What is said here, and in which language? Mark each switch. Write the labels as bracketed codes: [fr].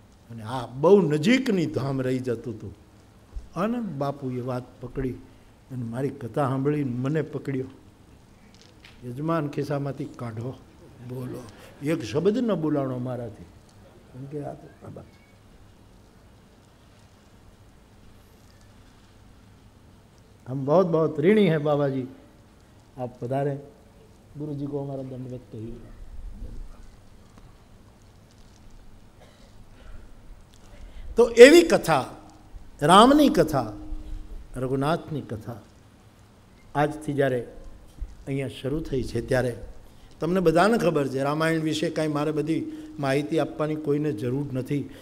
[gu] અને આ બહુ નજીકની ધામ રહી જતું હતું. અને બાપુએ વાત પકડી અને મારી કથા સાંભળીને મને પકડ્યો. યજમાન ખિસ્સામાંથી કાઢો, બોલો, એક શબ્દ ન બોલાણો મારાથી. કેમ કે આ તો બાબા [hi] हम बहुत बहुत ऋणी हैं बाबा जी, आप पधारे. गुरु जी को हमारा दंडवत कहिए. [gu] तो एवी कथा, रामनी कथा, रघुनाथनी कथा આજથી જ્યારે અહીંયા શરૂ થઈ છે ત્યારે તમને બધાને ખબર છે રામાયણ વિશે કાંઈ મારે બધી માહિતી આપવાની કોઈને જરૂર નથી.